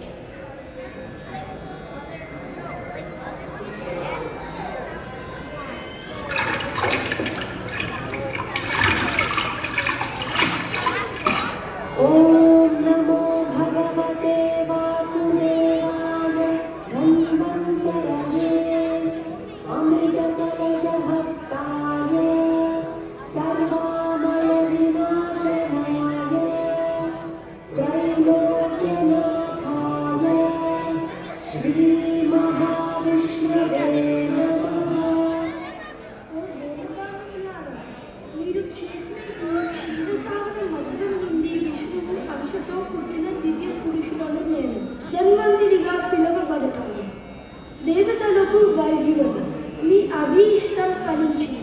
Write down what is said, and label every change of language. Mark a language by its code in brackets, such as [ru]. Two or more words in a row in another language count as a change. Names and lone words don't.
[sa] ఓం నమో భగవతే వాసుదేవాయ ధన్వంతరయే అమృత కలశహస్తాయ సర్వామయ వినాశనాయ त्रैलोक्यनाथाय श्री महाविष्णवे नमः। [te] మీరు చేసిన క్షీరసాగర మధురం నుండి విష్ణువు అంశతో పుట్టిన దివ్య పురుషులను నేను ధన్వంతరిగా పిలువబడతాను. దేవతలకు వైద్యుడు మీ అభీష్టం ఫలించింది.